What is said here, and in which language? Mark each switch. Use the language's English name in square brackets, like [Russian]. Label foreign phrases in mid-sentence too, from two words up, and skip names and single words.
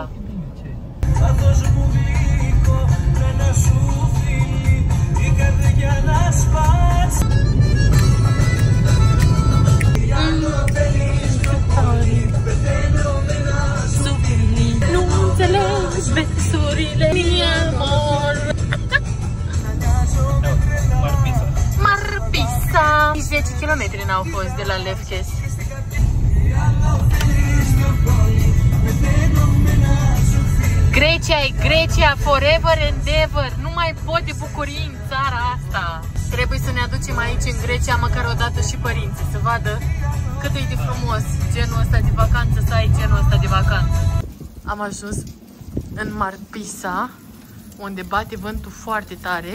[Romanian] Nu înțelegi versurile, [Spanish] mi amor. [Romanian] Marpisa. 10 km n-au fost de la Lefkes. Grecia e Grecia, [English] forever and ever. [Romanian] Nu mai pot de bucurii în țara asta. Trebuie să ne aducem aici în Grecia măcar o dată și părinții, să vadă cât e de frumos genul ăsta de vacanță, să ai genul ăsta de vacanță. Am ajuns în Marpisa, unde bate vântul foarte tare.